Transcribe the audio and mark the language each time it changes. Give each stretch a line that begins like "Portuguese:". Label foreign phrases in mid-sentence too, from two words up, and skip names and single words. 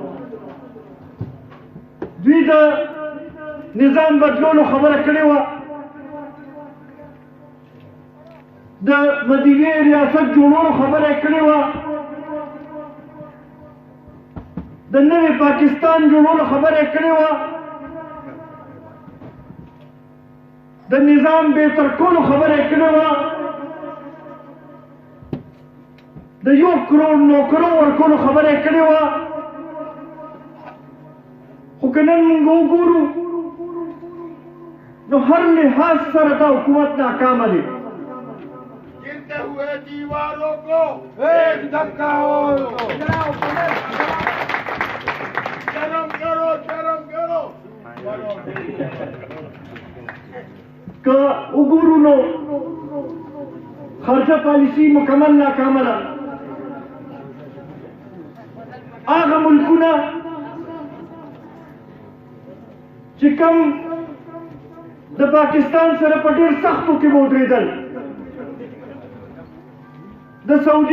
Pashto: دوی د نظام بدلولو خبره کړې وه، د مدینې ریاست جوړولو خبره یې کړې وه، د نوي پاکستان جوړولو خبره یې کړې وه، د نظام بهتر کولو خبره یې کړې وه، د 1 کروڑ نوکرو ورکولو خبره یې کړې وه. خو که نن موږ وګورو نو هر لحاظ سره دا حکومت ناکامه دی.
Urdu: گرتے ہوئے دیواروں کو ایک دھکا اور شرم کرو
Pashto: که وګورو نو خارجه پالیسي مکمل ناکامه ده. هغه ملکونه چې کوم د پاکستان سره په ډېر سختو کې ودرېدل، د سعودي